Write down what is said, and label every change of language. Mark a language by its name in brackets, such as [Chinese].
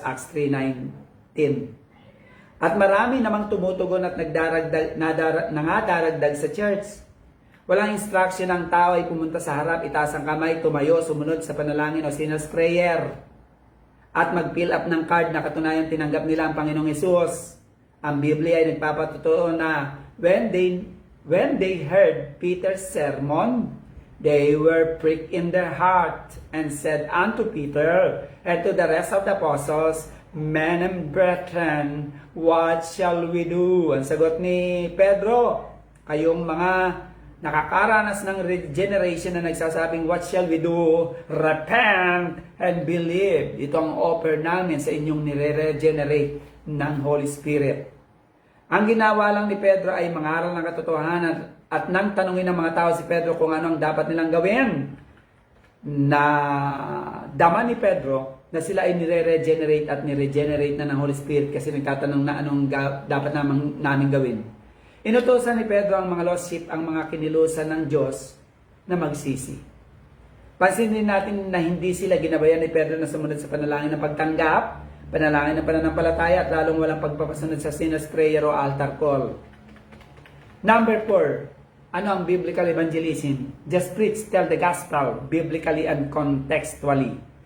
[Filipino] Acts 3:19. At marami namang tumutugon at nangadaragdag sa church. Walang instruction ng tao ay pumunta sa harap, itaas ang kamay, tumayo, sumunod sa panalangin o sinner's prayer. At mag-fill up ng card na katunayan tinanggap nila ang Panginoong Hesus. Ang Biblia ay nagpapatutuo na [English] when they heard Peter's sermon, they were pricked in their heart and said unto Peter and to the rest of the apostles, Men and brethren, what shall we do? [Filipino] Ang sagot ni Pedro, kayong mga nakakaranas ng regeneration na nagsasabing, [English] what shall we do? Repent and believe. [Filipino] Ito ang offer namin sa inyong nire-regenerate ng Holy Spirit. Ang ginawa lang ni Pedro ay mangaral ng katotohanan at nang tanungin ng mga tao si Pedro kung ano ang dapat nilang gawin, na dama ni Pedro na sila ay nire-regenerate at nire-regenerate na ng Holy Spirit kasi nagtatanong na anong dapat namin gawin. Inutusan ni Pedro ang mga lost sheep, ang mga kinilusan ng Diyos na magsisi. Pansinin natin na hindi sila ginabayan ni Pedro na sumunod sa panalangin ng pagtanggap, panalangin ng pananampalataya at lalong walang pagpapasunod sa sinner's prayer o altar call. Number 4, ano ang biblical evangelism? [English] Just preach, tell the gospel, biblically and contextually.